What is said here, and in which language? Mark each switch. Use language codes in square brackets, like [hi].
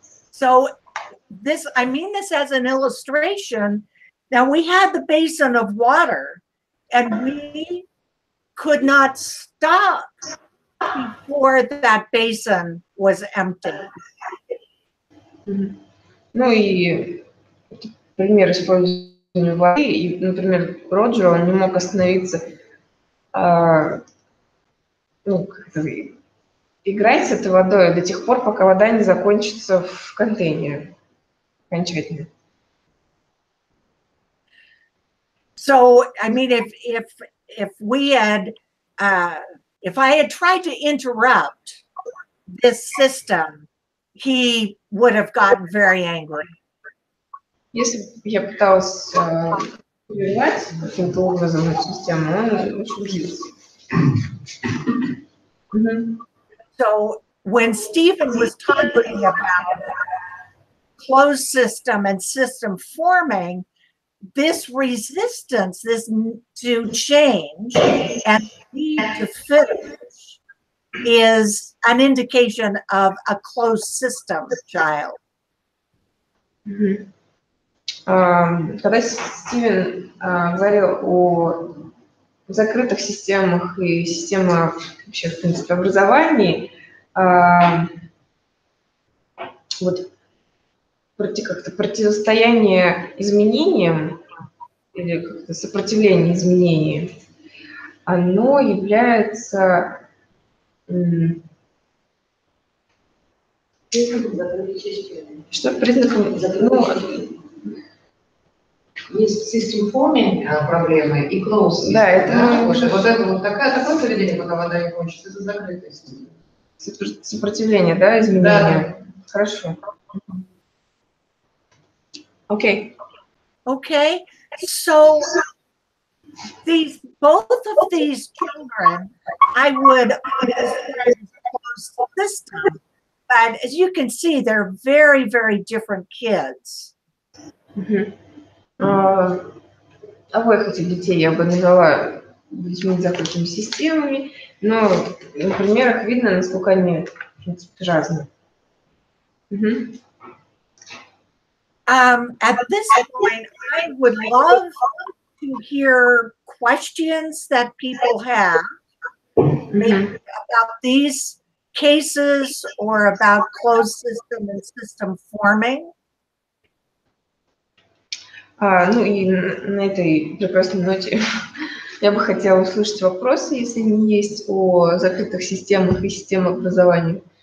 [en] So I mean this as an illustration. Now we had the basin of water, and we could not stop before that basin was empty. [ru] Ну и пример использования воды. И, например, Роджер, он не мог остановиться, ну, играть с этой водой до тех пор, пока вода не закончится в контейнере окончательно. [en] So, I mean, if we had, if I had tried to interrupt this system, he would have gotten very angry. [ru] Если бы я пыталась прервать каким-то образом эту систему, он очень злился. [en] So when Stephen was talking about closed system and system forming, this resistance, this to change and need to finish is an indication of a closed system child. [ru] Когда Стивен говорил о закрытых системах и системах вообще, в принципе, образований, вот как-то противостояние изменениям или как-то сопротивление изменениям, оно является что признаком, есть [en] system forming [ru] проблемы и closed. Да, это вот это вот такое поведение, пока вода не кончится, это закрытость. Сопротивление, да, изменения. Да. Хорошо. [en] Okay. Okay, so both of these children, I would describe as closed system, but as you can see, they're very, very different kids. [ru] Обоих этих детей я бы назвала детьми с закрытыми системами, но на примерах видно, насколько они, в принципе, разные. [en] At this point, I would love to hear questions that people have about these cases or about closed system and system forming. [ru] Ну и на этой прекрасной ноте я бы хотела услышать вопросы, если они есть, о закрытых системах и системах образования.